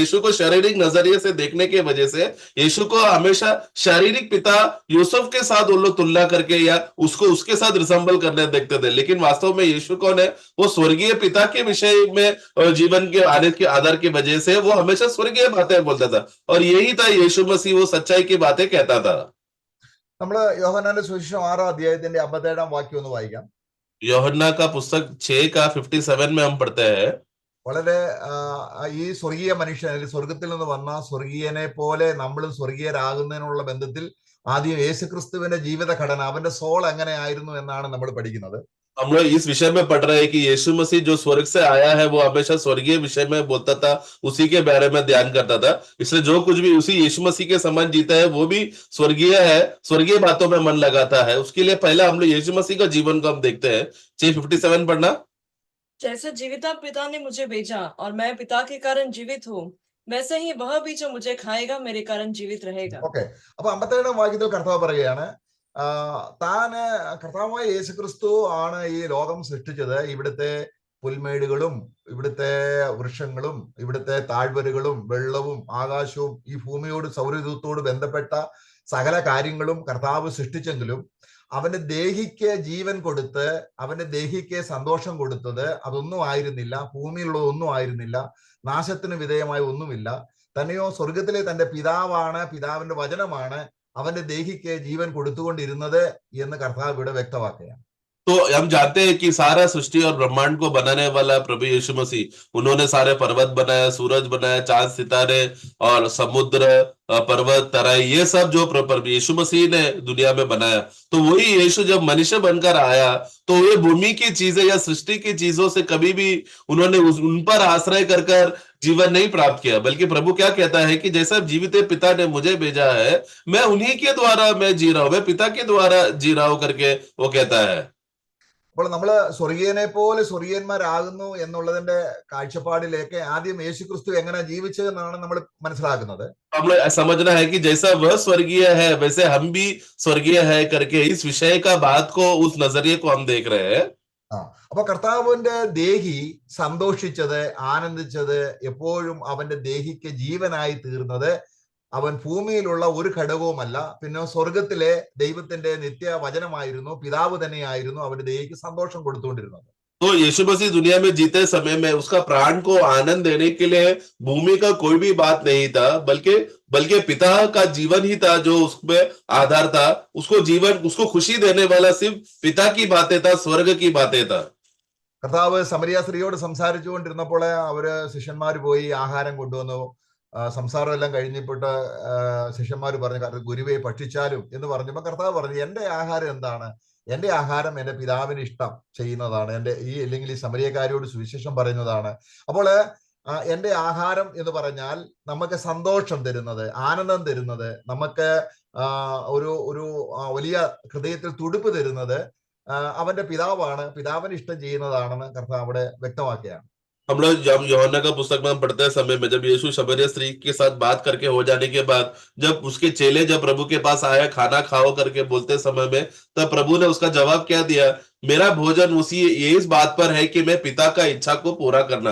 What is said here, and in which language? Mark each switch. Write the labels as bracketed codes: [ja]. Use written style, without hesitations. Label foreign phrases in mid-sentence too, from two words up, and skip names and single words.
[hi] यीशु को शारीरिक नजरिए से देखने की वजह से यीशु को हमेशा शारीरिक पिता यूसुफ के साथ वो लोग तुलना करके या उसको उसके साथ रिसेंबल करने देखते थे। लेकिन वास्तव में यीशु कौन है? वो स्वर्गीय पिता के विषय में जीवन के आने के आधार की वजह से वो हमेशा स्वर्गीय बातें बोलता था, और यही था यीशु मसीह, वो सच्चाई की बातें कहता था। [ml] നമ്മള് യോഹന്നാന്റെ സുവിശേഷം 6ാം അധ്യായത്തിന്റെ 57ാം വാക്യം ഒന്ന് വായിക്കാം. [hi] യോഹന്നാ का पुस्तक 6 का 57 में हम पढ़ते हैं। [ml] വളരെ ഈ സ്വർഗീയ മനുഷ്യൻ, അല്ലെങ്കിൽ സ്വർഗത്തിൽ നിന്ന് വന്ന സ്വർഗീയനെ പോലെ നമ്മളും സ്വർഗീയരാകുന്നതിനുള്ള ബന്ധത്തിൽ ആദ്യം യേശുക്രിസ്തുവിന്റെ ജീവിത ഘടന, അവന്റെ സോൾ എങ്ങനെയായിരുന്നു എന്നാണ് നമ്മൾ പഠിക്കുന്നത്. [hi] हम लोग इस विषय में पढ़ रहे हैं कि यीशु मसीह जो स्वर्ग से आया है वो हमेशा स्वर्गीय विषय में बोलता था, उसी के बारे में ध्यान करता था। इसलिए जो कुछ भी उसी यीशु मसीह के समान जीता है वो भी स्वर्गीय है, स्वर्गीय बातों में मन लगाता है। उसके लिए पहला हम लोग यीशु मसीह का जीवन को हम देखते हैं। 6:57 पढ़ना। जैसे जीविता पिता ने मुझे भेजा और मैं पिता के कारण जीवित हूँ, वैसे ही वह भी जो मुझे खाएगा मेरे कारण जीवित रहेगा। [ml] ഓക്കെ, അപ്പൊ 57ാം വാക്യത്തിൽ കർത്താവ് പറയുകയാണ്, താന് കർത്താവായ യേശുക്രിസ്തു ആണ് ഈ ലോകം സൃഷ്ടിച്ചത്. ഇവിടുത്തെ പുൽമേടുകളും ഇവിടുത്തെ വൃക്ഷങ്ങളും ഇവിടുത്തെ താഴ്വരകളും വെള്ളവും ആകാശവും ഈ ഭൂമിയോട് സൗരയൂഥത്തോട് ബന്ധപ്പെട്ട സകല കാര്യങ്ങളും കർത്താവ് സൃഷ്ടിച്ചെങ്കിലും അവന്റെ ദേഹിക്ക് ജീവൻ കൊടുത്ത് അവന്റെ ദേഹിക്ക് സന്തോഷം കൊടുത്തത് അതൊന്നും ആയിരുന്നില്ല, ഭൂമിയിലുള്ള ഒന്നും ആയിരുന്നില്ല, നാശത്തിന് വിധേയമായ ഒന്നുമില്ല. തന്നെയോ സ്വർഗത്തിലെ തന്റെ പിതാവാണ്, പിതാവിന്റെ വചനമാണ് അവന്റെ ദേഹിക്ക് ജീവൻ കൊടുത്തുകൊണ്ടിരുന്നത് എന്ന് കർത്താവ് ഇവിടെ വ്യക്തമാക്കുകയാണ്. [hi] तो हम जानते हैं कि सारा सृष्टि और ब्रह्मांड को बनाने वाला प्रभु यीशु मसीह, उन्होंने सारे पर्वत बनाया, सूरज बनाया, चांद सितारे और समुद्र, पर्वत, तराई, ये सब जो प्रभु यीशु मसीह ने दुनिया में बनाया। तो वही यीशु जब मनुष्य बनकर आया तो ये भूमि की चीजें या सृष्टि की चीजों से कभी भी उन्होंने उन पर आश्रय कर जीवन नहीं प्राप्त किया, बल्कि प्रभु क्या कहता है कि जैसा जीवित पिता ने मुझे भेजा है, मैं उन्हीं के द्वारा मैं जी रहा हूं, मैं पिता के द्वारा जी रहा हूं करके वो कहता है। [ml] അപ്പോൾ നമ്മൾ സ്വർഗീയനെ പോലെ സ്വർഗീയന്മാരാകുന്നു എന്നുള്ളതിന്റെ കാഴ്ചപ്പാടിലേക്ക് ആദ്യം യേശുക്രിസ്തു എങ്ങനെ ജീവിച്ചതെന്നാണ് നമ്മൾ മനസ്സിലാക്കുന്നത്. [hi] हमें समझना है कि जैसा वह स्वर्गीय है वैसे हम भी स्वर्गीय है करके इस विषय का बात को, उस नजरिए को हम देख रहे हैं। [ml] അപ്പൊ കർത്താവിന്റെ ദേഹി സന്തോഷിച്ചത്, ആനന്ദിച്ചത്, എപ്പോഴും അവന്റെ ദേഹിക്ക് ജീവനായി തീർന്നത് അവൻ ഭൂമിയിലുള്ള ഒരു ഘടകവുമല്ല, പിന്നെ സ്വർഗത്തിലെ ദൈവത്തിന്റെ നിത്യ വചനമായിരുന്നു, പിതാവ് തന്നെയായിരുന്നു അവന്റെ ദേഹിക്ക് സന്തോഷം കൊടുത്തുകൊണ്ടിരുന്നത്. [hi] तो यीशु मसीह दुनिया में जीते समय में उसका प्राण को आनंद देने के लिए भूमि का कोई भी बात नहीं था, बल्कि पिता का जीवन ही था जो उसमें आधार था। उसको जीवन, उसको खुशी देने वाला सिर्फ पिता की बातें था, स्वर्ग की बातें था। [ml] കർത്താവ് സമരിയ സ്ത്രീയോട് സംസാരിച്ചുകൊണ്ടിരുന്നപ്പോൾ അവര് ശിഷ്യന്മാര് പോയി ആഹാരം കൊണ്ടുവന്നു. സംസാരം എല്ലാം കഴിഞ്ഞിട്ട് ശിഷ്യന്മാര് പറഞ്ഞു, ഗുരുവെ ഭക്ഷിച്ചാലും എന്ന് പറഞ്ഞപ്പോ കർത്താവ് പറഞ്ഞു, എന്റെ ആഹാരം എന്താണ്? എന്റെ ആഹാരം എന്റെ പിതാവിന് ഇഷ്ടം ചെയ്യുന്നതാണ്. അല്ലെങ്കിൽ ഈ സമരിയക്കാരിയോട് സുവിശേഷം പറയുന്നതാണ്. അപ്പോൾ എന്റെ ആഹാരം എന്ന് പറഞ്ഞാൽ നമുക്ക് സന്തോഷം തരുന്നത്, ആനന്ദം തരുന്നത്, നമുക്ക് ഒരു വലിയ ഹൃദയത്തിൽ തുടിപ്പ് തരുന്നത് അവന്റെ പിതാവാണ്, പിതാവിന് ഇഷ്ടം ചെയ്യുന്നതാണെന്ന് കർത്താവ് അവിടെ വ്യക്തമാക്കുകയാണ്. [hi] हम लोग जब यूहन्ना का पुस्तक में हम पढ़ते हैं समय में, जब यीशु शमरिया स्त्री के साथ बात करके हो जाने के बाद, जब उसके चेले जब प्रभु के पास आया खाना खाओ करके बोलते समय में, तब प्रभु ने उसका जवाब क्या दिया? मेरा भोजन उसी ये इस बात पर है कि मैं पिता का इच्छा को पूरा करना।